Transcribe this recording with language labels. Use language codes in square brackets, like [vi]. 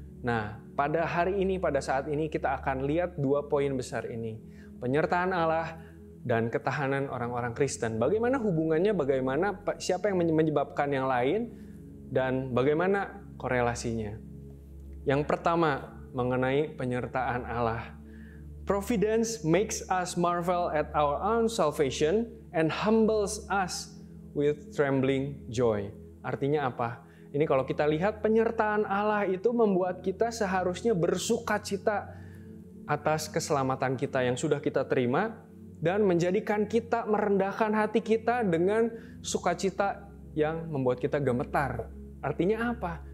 [id] Nah, pada hari ini, pada saat ini kita akan lihat 2 poin besar ini. Penyertaan Allah dan ketahanan orang-orang Kristen. Bagaimana hubungannya, siapa yang menyebabkan yang lain, dan bagaimana korelasinya. Yang pertama, mengenai penyertaan Allah. [en] Providence makes us marvel at our own salvation and humbles us with trembling joy. [id] Artinya apa? Ini kalau kita lihat, penyertaan Allah itu membuat kita seharusnya bersukacita atas keselamatan kita yang sudah kita terima, dan menjadikan kita merendahkan hati kita dengan sukacita yang membuat kita gemetar. Artinya apa?